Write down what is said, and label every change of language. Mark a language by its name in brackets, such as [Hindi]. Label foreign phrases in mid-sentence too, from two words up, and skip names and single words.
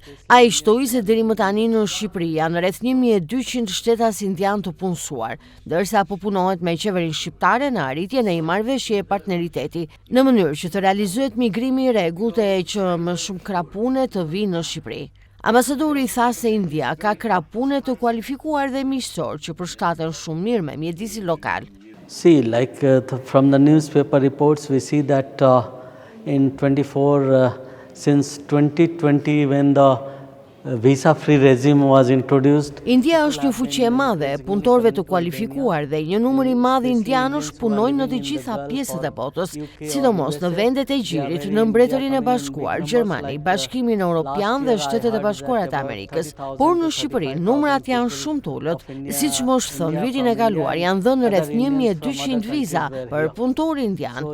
[Albanian] Ai shtoi se deri më tani në Shqipëri janë rreth 1200 shtetas indian të punësuar, ndërsa po punohet me qeverinë shqiptare në arritjen e një marrëveshje partneriteti, në mënyrë që të realizohet migrimi i rregullt e që më shumë krapune të vinë në Shqipëri. Ambasadori tha se India ka krapune të kualifikuar dhe miqësor që përshtaten shumë mirë me mjedisin lokal. [English] See, like from the newspaper reports, we see that in 24, since 2020, when the visa-free regime was introduced. [Albanian] India është një fuqi e madhe e punëtorëve të kualifikuar dhe një numër i madh indianësh punojnë në të gjitha pjesët e botës, sidomos në vendet e Gjirit, në Mbretërinë e Bashkuar, Gjermani, Bashkimin Evropian dhe Shtetet e Bashkuara të Amerikës. Por në Shqipëri numrat janë shumë të ulët, siç më është thënë vitin e kaluar janë dhënë rreth 1200 viza për punëtorë indian.